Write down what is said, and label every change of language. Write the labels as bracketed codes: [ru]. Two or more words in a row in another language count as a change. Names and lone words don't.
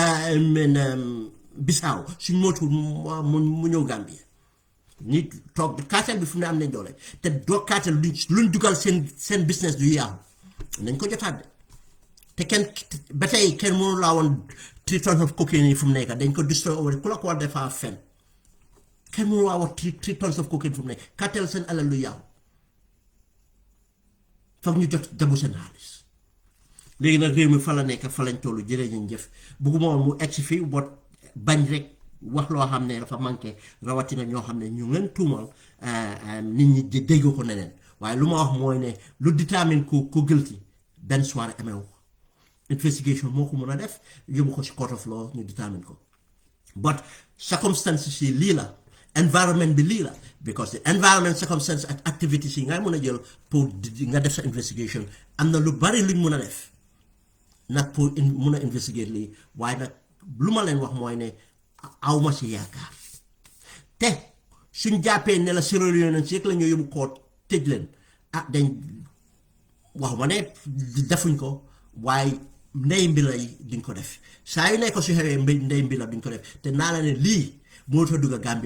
[wo] Bissau suñ mootul mu ñëw Gambie ñi toog cartel bi fu mu ne am nañ doole te doo cartel luñ dugal seen business du yaaxu nañ ko jotaat de te kenn ba tey kenn mënu laa woon [en] 3 tons of cocaine [wo] yi fu mu nekk dañ ko destroy over ku la ko war defaa fen kenn mënu laa wax [en] 3 tons of cocaine [wo] fu mu nekk cartel seen alal lu yaaxu foog ñu jot dabu seen xaalis léegi nag réew mi fa la nekk fa lañ tollu jërëjëf bugguma woon mu egsi fii bot bañ rek wax loo xam ne dafa manqué rawatina ñoo xam ne ñu ngeen tuumal nit ñi dégg ko neneen waaye lu ma wax mooy ne lu détermine ko guilty benn soirée ameewu ko investigation moo ko mën a def yóbbu ko ci [en] court of law [wo] ñu détermine ko [en] but circumstances [wo] yi lii la environment bi lii la [en] because the environment circumstances [wo] ak activities yi ngay mën a jël pour nga def sa investigation am na lu bari luñ mën a def nag pour mën a investigate lii waaye nag lu ma leen wax mooy ne awma si yaakaar te suñ jàppee ne la Sierra Leone si rek la ñoo yóbbu koot tëj leen dañ wax ma ne defuñ ko waaye ndey mbila yi duñ ko def saa yu nekk su xewee ndey mbila duñ ko def te naa la ne lii mënut a dugg a Gambie